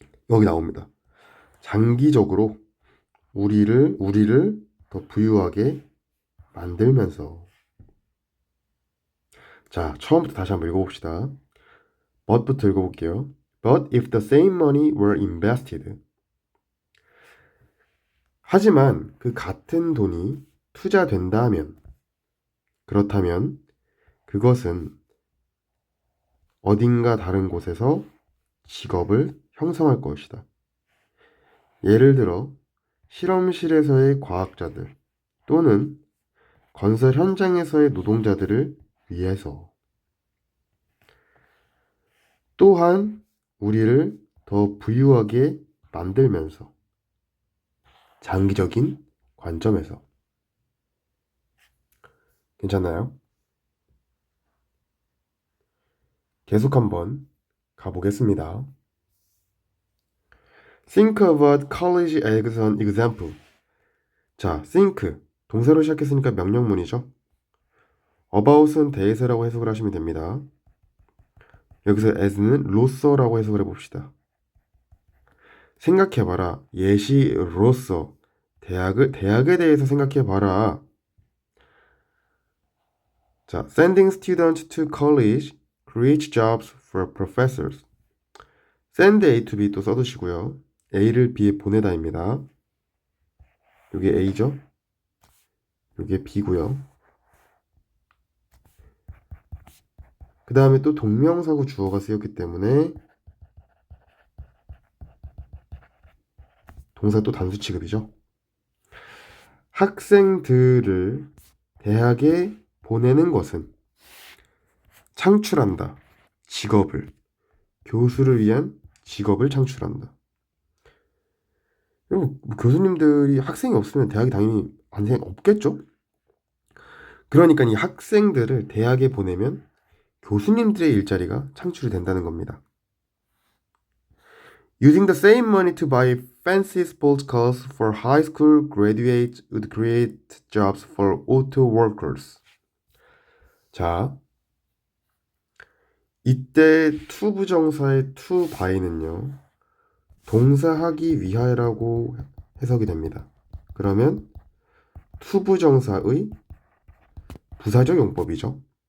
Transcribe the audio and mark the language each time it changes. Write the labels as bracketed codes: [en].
[ko] 여기 나옵니다. 장기적으로 우리를 더 부유하게 만들면서. 자, 처음부터 다시 한번 읽어봅시다. but부터 읽어볼게요. [en] But if the same money were invested. [ko] 하지만 그 같은 돈이 투자된다면, 그렇다면 그것은 어딘가 다른 곳에서 직업을 형성할 것이다. 예를 들어 실험실에서의 과학자들 또는 건설 현장에서의 노동자들을 위해서. 또한 우리를 더 부유하게 만들면서 장기적인 관점에서. 괜찮나요? 계속 한번 가보겠습니다. [en] Think about college as an example. [ko] 자, think 동사로 시작했으니까 명령문이죠. about은 대해서라고 해석을 하시면 됩니다. 여기서 as는 로서라고 해석을 해봅시다. 생각해봐라. 예시로서 대학에 대해서 생각해봐라. [en] 자, sending students to college creates jobs for professors. [ko] send A to B 또 써두시고요. A를 B에 보내다입니다. 이게 A죠? 이게 B고요. 그 다음에 또 동명사구 주어가 쓰였기 때문에 동사 또 단수 취급이죠. 학생들을 대학에 보내는 것은 창출한다. 직업을. 교수를 위한 직업을 창출한다. 그리고 교수님들이 학생이 없으면 대학이 당연히 없겠죠? 그러니까 이 학생들을 대학에 보내면 교수님들의 일자리가 창출이 된다는 겁니다. [en] Using the same money to buy fancy sports cars for high school graduates would create jobs for auto workers. [ko] 자, 이때 to 부정사의 to by는요. 동사하기 위하여라고 해석이 됩니다. 그러면 to 부정사의 부사적 용법이죠.